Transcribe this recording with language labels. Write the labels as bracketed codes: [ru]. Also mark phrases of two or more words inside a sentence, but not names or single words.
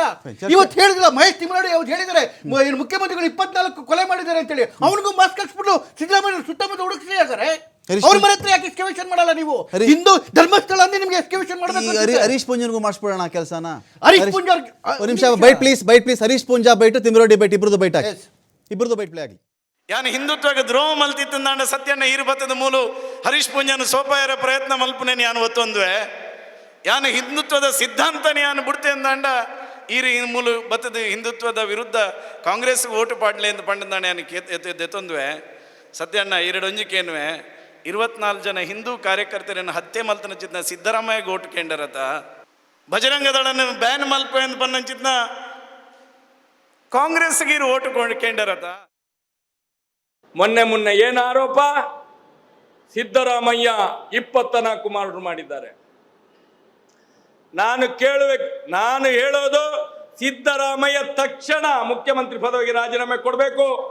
[kn] ಇವತ್ತು ಹೇಳಿದಿಲ್ಲ ಮಹೇಶ್ ತಿಮ್ಮನಡಿ ಅವ್ರು ಹೇಳಿದ್ದಾರೆ, ಮುಖ್ಯಮಂತ್ರಿಗಳು 24 ಕೊಲೆ ಮಾಡಿದ್ದಾರೆ ಅಂತೇಳಿ. ಅವನಿಗೂ ಮಾಸ್ಕ್ ಹಾಕ್ಸ್ಬಿಟ್ಟು ಸಿದ್ದರಾಮಯ್ಯ ಸುತ್ತಮುತ್ತ ಹುಡುಕ್ಸಿ ಹಾಗಾರೆ ಅವ್ರ ಮನೆ ಹತ್ರ ಯಾಕೆ ಎಸ್ಕವೇಷನ್ ಮಾಡಲ್ಲ ನೀವು? ಹಿಂದೂ ಧರ್ಮಸ್ಥಳ ಅಂದ್ರೆ ನಿಮ್ಗೆ ಎಸ್ಕವೇಷನ್ ಮಾಡಬೇಕು. ಹರೀಶ್ ಪೂಂಜನ್ಗೂ ಮಾಡಿಸ್ಬಿಡೋಣ ಕೆಲಸನ. ಹರೀಶ್ ಪೂಂಜಾ ಒಂದು ನಿಮಿಷ [en] bite please. [kn] ಹರೀಶ್ ಪೂಂಜಾ ಬೈಟ್, ತಿಮ್ಮಿರೆಡ್ಡಿ ಬೈಟ್, ಇಬ್ರದ್ದು ಬೈಟ್ ಹಾಕಿ. ಇಬ್ರದ್ದು [en] bite play [kn] ಆಗಲಿ. [tcy] ಯಾನು ಹಿಂದುತ್ವಕ್ಕೆ ದ್ರೋಹ ಮಲ್ತಿತ್ತಂದಾಂಡ ಸತ್ಯನ ಈರುಬತ್ತದ ಮೂಲು ಹರೀಶ್ ಪೂಂಜಾನು ಸೋಪಾಯರ ಪ್ರಯತ್ನ ಮಲ್ಪನೇನು ಯಾನು ಒತ್ತೊಂದುವೆ. ಯಾನು ಹಿಂದುತ್ವದ ಸಿದ್ಧಾಂತನ ಯಾನು ಬಿಡ್ತೆ ಅಂದಾಂಡ ಈರಿ ಮೂಲು ಬತ್ತದ ಹಿಂದುತ್ವದ ವಿರುದ್ಧ ಕಾಂಗ್ರೆಸ್ ಓಟು ಪಾಡ್ಲೆ ಅಂತ ಪಂಡದಾಣ ಯಾನು ಎತ್ತೊಂದುವೆ. ಸತ್ಯಣ್ಣ ಈರಡೊಂಜಿಕೇನುವೆ 24 [kn] ಜನ ಹಿಂದೂ ಕಾರ್ಯಕರ್ತರನ್ನು [tcy] ಹತ್ಯೆ ಮಲ್ತನ ಚಿತ್ನ ಸಿದ್ದರಾಮಯ್ಯ ಓಟು ಕೇಂಡರತ. ಬಜರಂಗ ದಳನ ಬ್ಯಾನ್ ಮಲ್ಪ ಎಂದು ಪನ್ನಂಚಿತ್ನ ಕಾಂಗ್ರೆಸ್ಗೆ ಇರು ಓಟು ಕೇಂಡರತ. [kn] ಮೊನ್ನೆ ಏನು ಆರೋಪ? ಸಿದ್ದರಾಮಯ್ಯ 24 ಮರ್ಡರ್ ಮಾಡಿದ್ದಾರೆ. ನಾನು ಹೇಳೋದು ಸಿದ್ದರಾಮಯ್ಯ ತಕ್ಷಣ ಮುಖ್ಯಮಂತ್ರಿ ಪದವಿಗೆ ರಾಜೀನಾಮೆ ಕೊಡಬೇಕು.